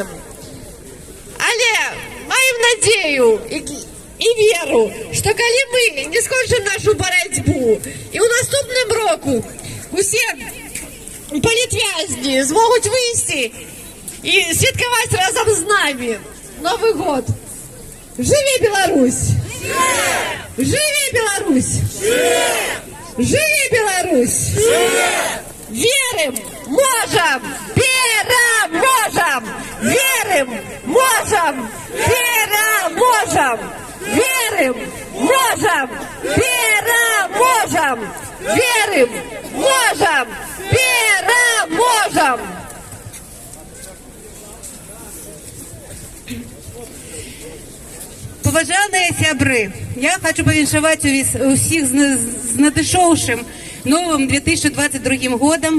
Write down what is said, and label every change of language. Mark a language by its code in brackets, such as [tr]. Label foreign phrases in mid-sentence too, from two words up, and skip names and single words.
[be] Але маем надзею і веру, што калі мы не скончым нашу барацьбу, і ў наступным року усе палітвязні змогуць выйсці і святкаваць разам з намі Новы год. Живи Беларусь! Живи Беларусь! Живи Беларусь! Верим, можем, переможем! Верим, можем, переможем! Верим, можем, переможем! Верим, можем, переможем! Поважаныя сябры, я хочу павіншаваць усіх з надышоўшым новым 2022 годам.